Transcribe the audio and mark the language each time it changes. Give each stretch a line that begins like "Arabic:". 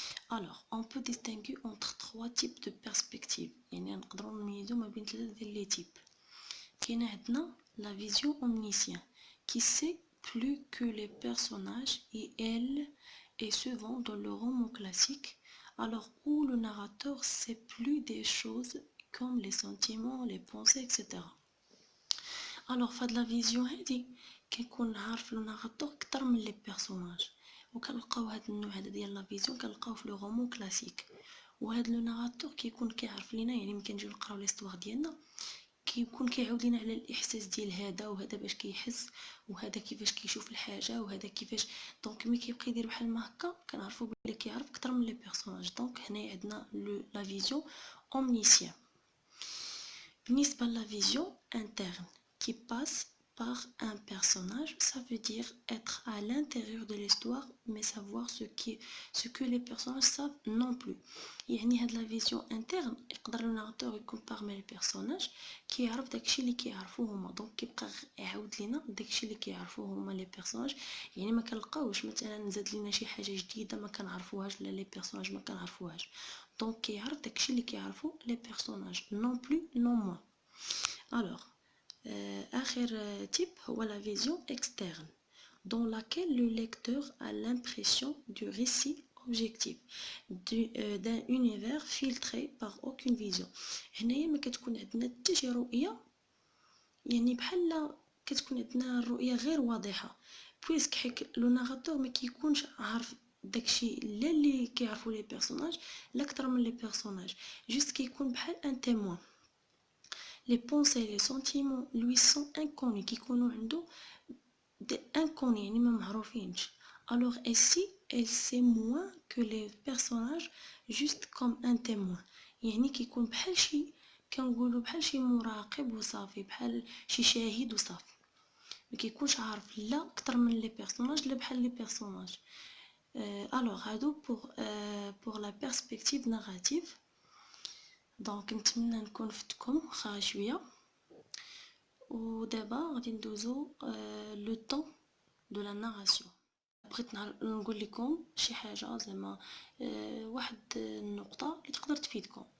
French: alors on peut distinguer entre 3 types de perspectives،
Arabic: يعني نقدروا نميزوا ما بين 3 ديال لي تيب. كاينه عندنا
French: la vision omniscient qui sait plus que les personnages et elle est souvent dans le roman classique, alors où le narrateur sait plus des choses comme les sentiments, les pensées, etc.
Arabic: alors فهاد لا فيزيون هادي كيكون عارف لو ناراتور اكثر من لي بيرسوناج، وكنلقاو هاد النوع هذا ديال لا فيزيون كنلقاو في لو رومون كلاسيك. وهاد لو ناراتور كيكون كيعرف لينا، يعني ملي كنجيو نقراو ليستوار ديالنا كيكون كيعاود لينا على الاحساس ديال هذا وهذا باش كيحس وهذا كيفاش كيشوف الحاجه وهذا كيفاش. دونك ملي كيبقى يدير بحال ما هكا كنعرفوا بلي كيعرف اكثر من لي بيرسوناج. دونك هنا عندنا لا فيزيون
French: omniscient. بالنسبة la vision interne qui passe par un personnage, ça veut dire être à l'intérieur de l'histoire mais savoir ce que les personnages savent non plus.
Arabic: يعني هاد
French: la vision interne
Arabic: يقدر الناراتور يكون
French: parmi les personnages
Arabic: كيعرف داكشي اللي كيعرفوه هما، دونك كيبقى يعاود لينا داكشي اللي كيعرفوه هما لي بيرسوناج. يعني ما كنلقاوش مثلا زاد لينا شي حاجه جديده ما كنعرفوهاش ولا لي بيرسوناج ما كنعرفوهاش، دونك كيعرف داكشي اللي كيعرفو لي بيرسوناج نون بلو نون موان.
French: alors آخر type هو la vision externe dans laquelle le lecteur a l'impression du récit objectif d'un univers filtré par aucune vision.
Arabic: هنايا ما كتكون عندنا حتى شي رؤيه، يعني بحال كتكون عندنا الرؤيه غير واضحه بويسك حيت لو ناراتور ما كيكونش عارف داكشي لا اللي كيعرفوا لي بيرسوناج لا اكثر من لي بيرسوناج، جوست كيكون بحال ان témoin.
French: les pensées les sentiments lui sont inconnus
Arabic: كيكونوا عنده
French: des inconnus
Arabic: يعني ما معروفينش.
French: alors ici elle sait moins que les personnages juste comme un témoin،
Arabic: يعني كيكون بحال شي كنقولوا بحال شي مراقب وصافي، بحال شي شاهد وصافي، ما كيكونش عارف لا اكثر من لي بيرسوناج لا بحال لي بيرسوناج.
French: alors هادو pour la perspective narrative.
Arabic: دونك نتمنى نكون فتكم واخا شويه، ودابا غادي ندوزو لو طون دو لا ناراسيون. بغيت نقول لكم شي حاجه زعما واحد النقطه اللي تقدر تفيدكم.